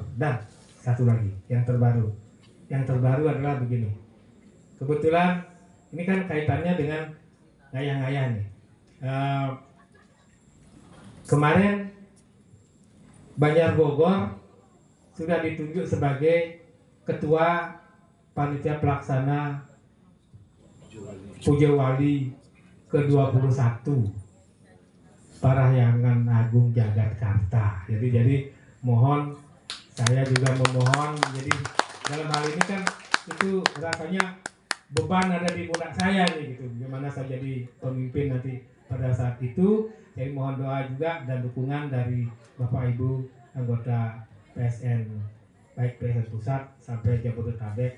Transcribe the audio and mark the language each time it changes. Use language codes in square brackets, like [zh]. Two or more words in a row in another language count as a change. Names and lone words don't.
[id] Dan satu lagi yang terbaru adalah begini. Kebetulan ini kan kaitannya dengan ngayah-ngayah nih. Kemarin Banjar Bogor sudah ditunjuk sebagai ketua panitia pelaksana Puja Wali ke-21 Parahyangan Agung Jagatkarta. Jadi mohon, saya juga memohon, jadi dalam hal ini kan itu rasanya beban ada di pundak saya nih gitu. Gimana saya jadi pemimpin nanti pada saat itu. Jadi mohon doa juga dan dukungan dari Bapak Ibu anggota PSN, baik PSN Pusat sampai Jabodetabek.